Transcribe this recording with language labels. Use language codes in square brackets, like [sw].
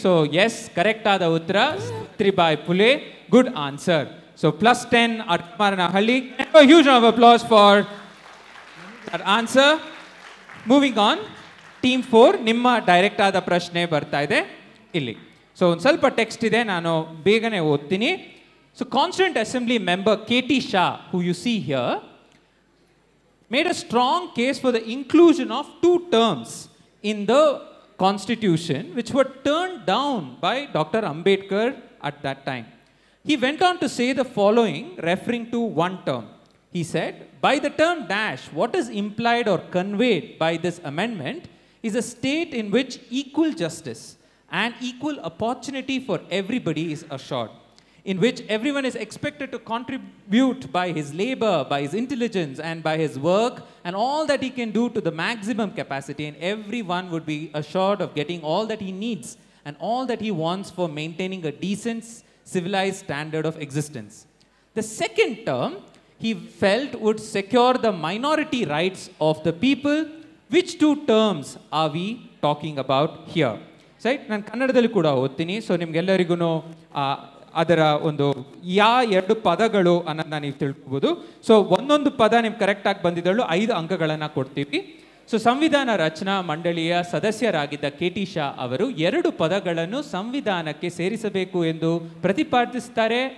[kn] So S, correct ಆದ ಉತ್ತರ Savitribai Phule. [en] Good answer. So +10 Akkamaranahalli. Huge of applause for answer. Moving on, [kn] team 4 ನಿಮ್ಮ direct ಆದ ಪ್ರಶ್ನೆ ಬರ್ತಾ ಇದೆ ಇಲ್ಲಿ. ಸೊ ಒಂದು ಸ್ವಲ್ಪ ಟೆಕ್ಸ್ಟ್ ಇದೆ, ನಾನು ಬೇಗನೆ ಓದ್ತೀನಿ. [en] So constituent assembly member KT Shah, who you see here, made a strong case for the inclusion of 2 terms in the constitution which were turned down by Dr. Ambedkar at that time. He went on to say the following, referring to one term. He said, by the term dash, what is implied or conveyed by this amendment is a state in which equal justice and equal opportunity for everybody is assured, in which everyone is expected to contribute by his labor, by his intelligence, and by his work, and all that he can do to the maximum capacity, and everyone would be assured of getting all that he needs and all that he wants for maintaining a decent, civilized standard of existence. The second term, he felt, would secure the minority rights of the people. Which 2 terms are we talking about here? Right? [kn] ನಾನು ಕನ್ನಡದಲ್ಲಿ ಕೂಡ ಓದ್ತೀನಿ. So ನಿಮ್ಗೆಲ್ಲರಿಗೂ ಅದರ ಒಂದು 2 ಪದಗಳು ಅನ್ನೋದನ್ನ ನೀವು ತಿಳ್ಕೊಬೋದು. ಸೊ ಒಂದೊಂದು ಪದ ನಿಮ್ಗೆ ಕರೆಕ್ಟಾಗಿ ಬಂದಿದ್ದಳು 5 ಅಂಕಗಳನ್ನು ಕೊಡ್ತೀವಿ. ಸೊ ಸಂವಿಧಾನ ರಚನಾ ಮಂಡಳಿಯ ಸದಸ್ಯರಾಗಿದ್ದ KT Shah ಅವರು 2 ಪದಗಳನ್ನು ಸಂವಿಧಾನಕ್ಕೆ ಸೇರಿಸಬೇಕು ಎಂದು ಪ್ರತಿಪಾದಿಸುತ್ತಾರೆ.